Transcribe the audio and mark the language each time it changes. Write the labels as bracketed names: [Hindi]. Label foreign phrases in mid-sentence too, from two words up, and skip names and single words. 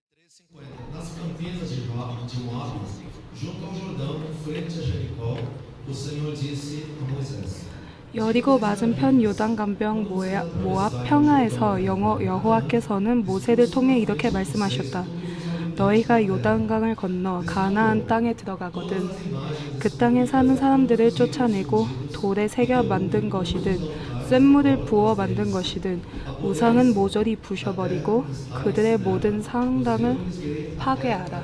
[Portuguese] Nas campinas de Moabe, junto ao Jordão, frente a Jericó, o Senhor disse a Moisés: [Korean] 여리고 맞은편 요단강변 모압 평야에서 여호와께서는 모세를 통해 이렇게 말씀하셨다. 너희가 요단강을 건너 가나안 땅에 들어가거든 그 땅에 사는 사람들을 쫓아내고 돌에 새겨 만든 것이든 쇳물을 부어 만든 것이든 우상은 모조리 부셔버리고 그들의 모든 상당을 파괴하라.